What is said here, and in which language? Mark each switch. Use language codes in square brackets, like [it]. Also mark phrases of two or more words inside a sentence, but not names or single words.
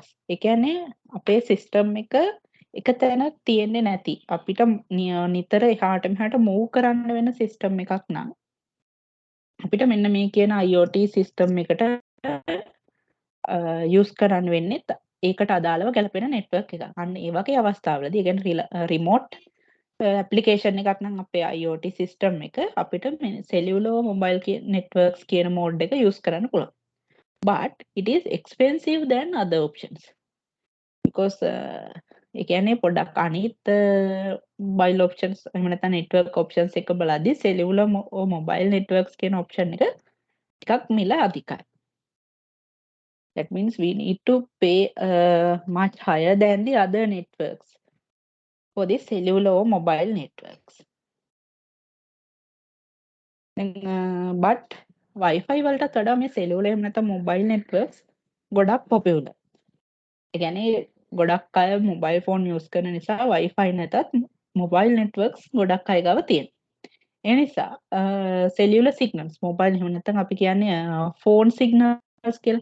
[si] ඒ කියන්නේ අපේ සිස්ටම් එක තැන තියෙන්නේ නැති අපිට නිතර එහාට මෙහාට මූව් කරන්න වෙන සිස්ටම් එකක් නම් අපිට මෙන්න මේ කියන [en] IoT system [si] එකට යූස් කරන්න වෙන්නේ ඒකට අදාළව ගැලපෙන නෙට්වර්ක් එකක්. අන්න ඒ වගේ අවස්ථාවලදී, ඒ කියන්නේ [en] remote application [si] එකක් නම් අපේ IoT සිස්ටම් එක අපිට මේ [en] cellular mobile networks [si] කියන මෝඩ් එක යූස් කරන්න පුළුවන්. [en] But it is expensive than other options. [si] Because ඒ කියන්නේ පොඩක් අනිත් [en] mobile options [si] එහෙම නැත්නම් [en] network options [si] එක බලද්දී [en] cellular mobile networks [si] කියන option එක ටිකක් මිල අධිකයි. [en] That means we need to pay much higher than the other networks for the cellular or mobile networks. But Wi-Fi [si] වලට වඩා මේ cellular එහෙම නැත්නම් [en] mobile networks [si] ගොඩක් popular. ඒ කියන්නේ ගොඩක් අය [en] mobile phone use [si] කරන නිසා Wi-Fi නැතත් [en] mobile networks [si] ගොඩක් අය ගාව තියෙනවා. ඒ නිසා [en] cellular signals mobile [si] එහෙම නැත්නම් අපි කියන්නේ [en] phone signals [si] කියලා.